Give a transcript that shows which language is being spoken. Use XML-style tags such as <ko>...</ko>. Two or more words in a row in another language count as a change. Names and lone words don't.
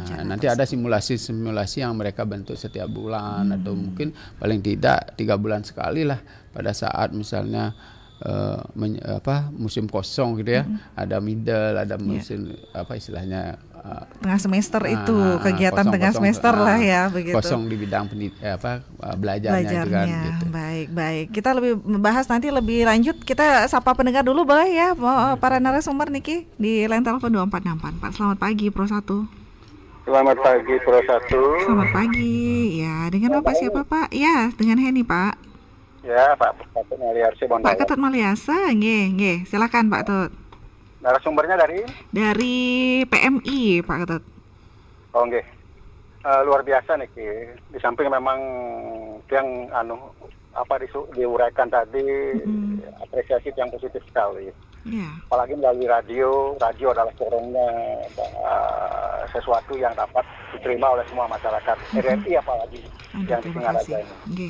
<id>Nanti ada simulasi yang mereka bentuk setiap bulan atau mungkin paling tidak 3 bulan sekali lah pada saat misalnya musim kosong gitu ya, ada middle, ada musim apa istilahnya tengah semester itu kegiatan kosong, tengah semester lah ya begitu. Kosong di bidang belajarnya itu kan. Gitu. Baik. Kita lebih membahas nanti lebih lanjut. Kita sapa pendengar dulu boleh ya, para narasumber Niki di line telepon 2464. Pak, selamat pagi Pro 1. Selamat pagi Pro 1. Selamat pagi. Ya, dengan Bapak siapa Pak? Ya, dengan Heni Pak. Ya, Pak Ketut Maliasa. Pak Ketut Maliasa, nggih. Silakan Pak Tut. Narasumbernya dari PMI, Pak Ketut. Oh, nggih. Luar biasa nih, di samping memang yang diuraikan tadi apresiasi yang positif sekali. Apalagi melalui radio adalah forumnya sesuatu yang dapat diterima oleh semua masyarakat RRI apalagi yang di Singaraja ini.</id>